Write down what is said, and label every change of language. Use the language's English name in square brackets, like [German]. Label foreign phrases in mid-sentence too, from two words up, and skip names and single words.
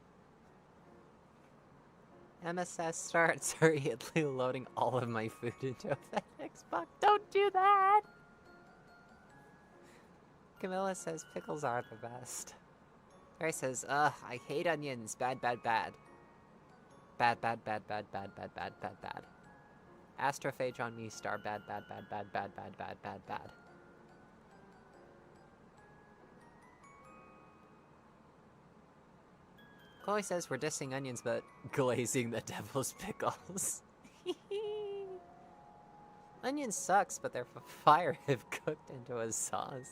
[English] MSS starts hurriedly loading all of my food into a FedEx box. Don't do that! Camilla says pickles are the best. Ray says, ugh, I hate onions. Bad, bad, bad. Bad, bad, bad, bad, bad, bad, bad, bad, bad. Astrophage on me star. Bad, bad, bad, bad, bad, bad, bad, bad, bad. Chloe says we're dissing onions, but glazing the devil's pickles. Onions sucks, but they're fire if cooked into a sauce.